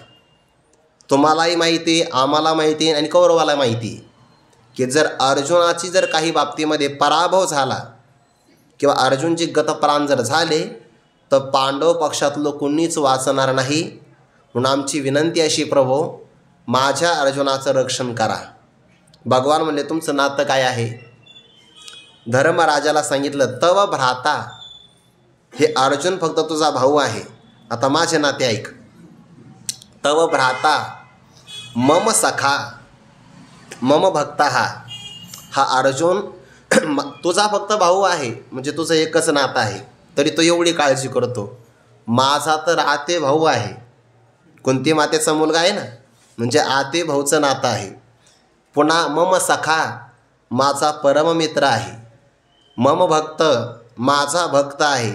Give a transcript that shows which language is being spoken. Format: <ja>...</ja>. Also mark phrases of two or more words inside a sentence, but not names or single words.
<mr>तुम्हालाही माहिती आहे, आम्हाला माहिती आहे आणि कौरवाला माहिती आहे की जर अर्जुनाची जर काही बाबतीमध्ये पराभव झाला किंवा अर्जुनची गतप्राण जर झाले तर पांडव पक्षातलं कुणीच वाचणार नाही. म्हणून आमची विनंती अशी, प्रभो माझ्या अर्जुनाचं रक्षण करा. भगवान म्हणले, तुमचं नातं काय आहे? धर्मराजाला सांगितलं,</mr> <sa>तव भ्राता,</sa> <mr>हे अर्जुन फक्त तुझा भाऊ आहे. आता माझे नाते ऐक.</mr> <sa>तव भ्राता मम सखा मम भक्ता,</sa> <mr>हा अर्जुन तुझा फक्त भाऊ आहे, म्हणजे तुझं एकच नातं आहे, तरी तो एवढी काळजी करतो. माझा तर आते भाऊ आहे. कुंती मातेचा मुलगा आहे ना, म्हणजे आते भाऊचं नातं आहे. पुन्हा</mr> <sa>मम सखा,</sa> <mr>माझा परममित्र आहे,</mr> <sa>मम भक्त</sa> <mr>माझा भक्त आहे.</mr>